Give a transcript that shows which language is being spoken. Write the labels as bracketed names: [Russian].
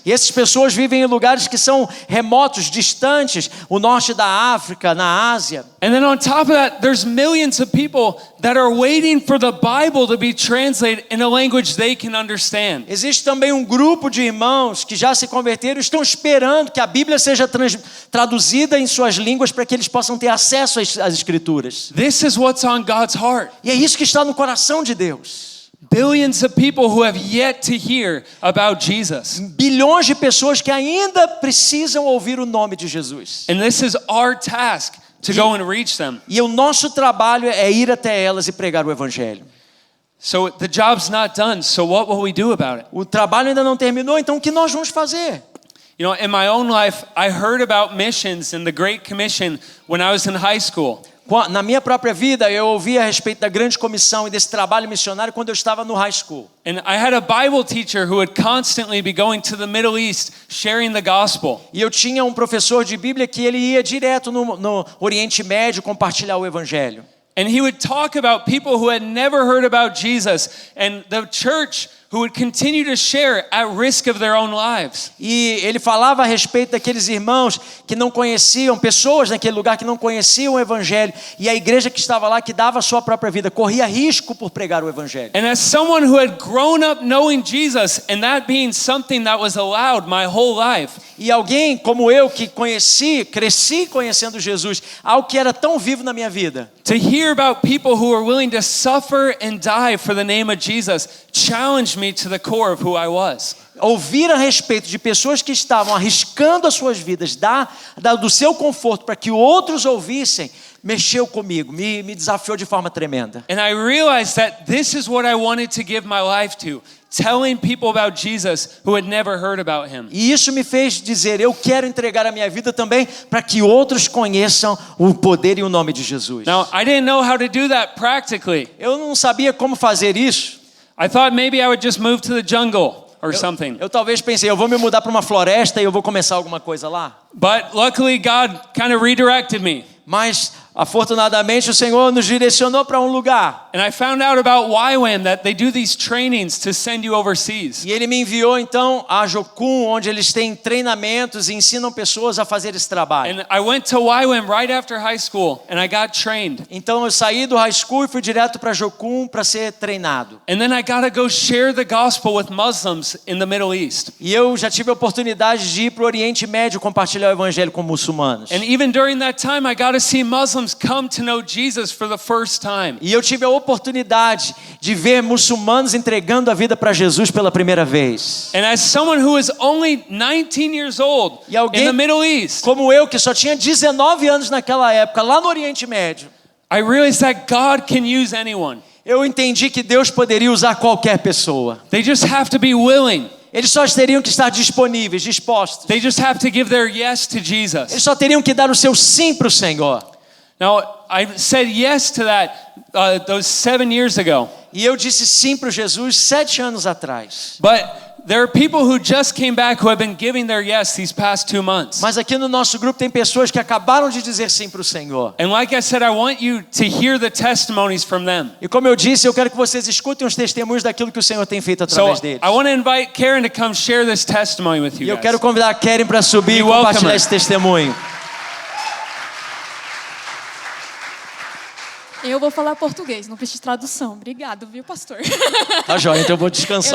[Portuguese] E essas pessoas vivem em lugares que são remotos, distantes, o norte da África, na Ásia. [English] And then on top of that, there's millions of people that are waiting for the Bible to be translated in a language they can understand. [Portuguese] Existe também um grupo de irmãos que já se converteram e estão esperando que a Bíblia seja traduzida em suas línguas para que eles possam ter acesso às Escrituras. [English] This is what's on God's heart. [Portuguese] E é isso que está no coração de Deus. [English] Billions of people who have yet to hear about Jesus. [Portuguese] Bilhões de pessoas que ainda precisam ouvir o nome de Jesus. [English] And this is our task to go and reach them. [Portuguese] E o nosso trabalho é ir até elas e pregar o Evangelho. [English] So the job's not done, so what will we do about it? [Portuguese] O trabalho ainda não terminou, então o que nós vamos fazer? [English] You know, in my own life, I heard about missions and the Great Commission when I was in high school. [Portuguese] Na minha própria vida, eu ouvi a respeito da grande comissão e desse trabalho missionário quando eu estava no high school. [English] And I had a Bible teacher who would constantly be going to the Middle East sharing the gospel. [Portuguese] E eu tinha um professor de Bíblia que ele ia direto no Oriente Médio compartilhar o Evangelho. [English] And he would talk about people who had never heard about Jesus and the church who would continue to share at risk of their own lives. [Portuguese] E ele falava a respeito daqueles irmãos que não conheciam, pessoas naquele lugar que não conheciam o Evangelho, e a igreja que estava lá, que dava a sua própria vida, corria risco por pregar o Evangelho. [English] And as someone who had grown up knowing Jesus and that being something that was allowed my whole life, [Portuguese] E alguém como eu que cresci conhecendo Jesus, algo que era tão vivo na minha vida. [English] to hear about people who are willing to suffer and die for the name of Jesus challenged me to the core of who I was. [Portuguese] Ouvir a respeito de pessoas que estavam arriscando as suas vidas, do seu conforto para que outros ouvissem, mexeu comigo, me desafiou de forma tremenda. [English] And I realized that this is what I wanted to give my life to, telling people about Jesus who had never heard about him. [Portuguese] E isso me fez dizer, eu quero entregar a minha vida também para que outros conheçam o poder e o nome de Jesus. [English] Now, I didn't know how to do that practically. [Portuguese] Eu não sabia como fazer isso. [English] I thought maybe I would just move to the jungle or something. [Portuguese] Eu talvez pensei, eu vou me mudar para uma floresta e eu vou começar alguma coisa lá. [English] But luckily God kind of redirected me. [Portuguese] Mas, afortunadamente, o Senhor nos direcionou para um lugar. [English] And I found out about YWAM that they do these trainings to send you overseas. [Portuguese] E Ele me enviou, então, a Jocum, onde eles têm treinamentos e ensinam pessoas a fazer esse trabalho. [English] And I went to YWAM right after high school and I got trained. [Portuguese] Então, eu saí do high school e fui direto para Jocum para ser treinado. [English] And then I got to go share the gospel with Muslims in the Middle East. [Portuguese] E eu já tive a oportunidade de ir para o Oriente Médio compartilhar o Evangelho com muçulmanos. [English] And even during that time, I got to see Muslims come to know Jesus for the first time. [Portuguese] E eu tive a oportunidade de ver muçulmanos entregando a vida para Jesus pela primeira vez. [English] And as someone who was only 19 years old [Portuguese] E alguém- [English] in the Middle East, [Portuguese] Como eu, que só tinha 19 anos naquela época, lá no Oriente Médio, [English] I realized that God can use anyone. [Portuguese] eu entendi que Deus poderia usar qualquer pessoa. [English] They just have to be willing. [Portuguese] Eles só teriam que estar disponíveis, dispostos. [English] They just have to give their yes to [Portuguese] Eles [English] Jesus. [Portuguese] só teriam que dar o seu sim para o Senhor. [English] Now, I said yes to that those 7 years ago. [Portuguese] E eu disse sim para Jesus 7 anos atrás. [English] But there are people who just came back who have been giving their yes these past 2 months. [Portuguese] Mas aqui no nosso grupo tem pessoas que acabaram de dizer sim para o Senhor. [English] And like I said, I want you to hear the testimonies from them. [Portuguese] E como eu disse, eu quero que vocês escutem os testemunhos daquilo que o Senhor tem feito [English] So [Portuguese] através deles. [English] I want to invite Karen to come share this testimony with [Portuguese] E [English] you [Portuguese] eu quero [English] guys. [Portuguese] convidar a Karen para subir e [English] Be welcome. [Portuguese] compartilhar esse testemunho. Eu vou falar português, não preciso de tradução. Obrigado, viu, pastor? Tá joia, então eu vou descansar